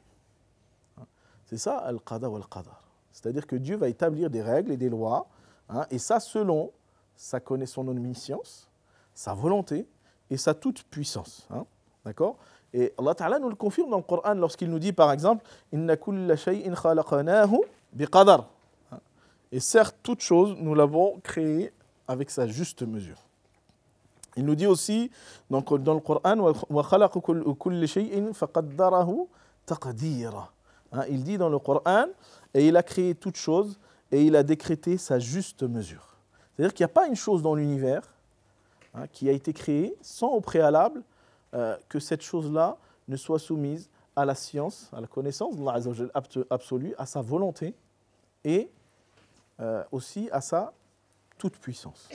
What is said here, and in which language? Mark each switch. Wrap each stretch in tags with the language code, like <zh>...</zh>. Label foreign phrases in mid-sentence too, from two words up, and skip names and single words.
<fr>C'est ça</fr> <ar>القضاء والقدر.</ar> <fr>C'est-à-dire que Dieu va établir des règles et des lois, hein, et ça selon sa connaissance, son omniscience, sa volonté et sa toute puissance. Hein, d'accord? Et</fr> <ar>الله تعالى</ar> <fr>nous le confirme dans le Coran lorsqu'il nous dit par exemple «</fr> <ar>إنا كل شيء خلقناه بقدر</ar> <fr>» Et certes, toute chose, nous l'avons créée avec sa juste mesure. Il nous dit aussi dans le Coran «</fr> <ar>وخلق كل شيء فقدره تقديرا</ar> <fr>» Il dit dans le Coran, et il a créé toute chose et il a décrété sa juste mesure. C'est-à-dire qu'il n'y a pas une chose dans l'univers, hein, qui a été créée sans au préalable que cette chose-là ne soit soumise à la science, à la connaissance d'</fr> <ar>الله عز وجل</ar> <fr>absolue, à sa volonté et aussi à sa toute puissance.</fr>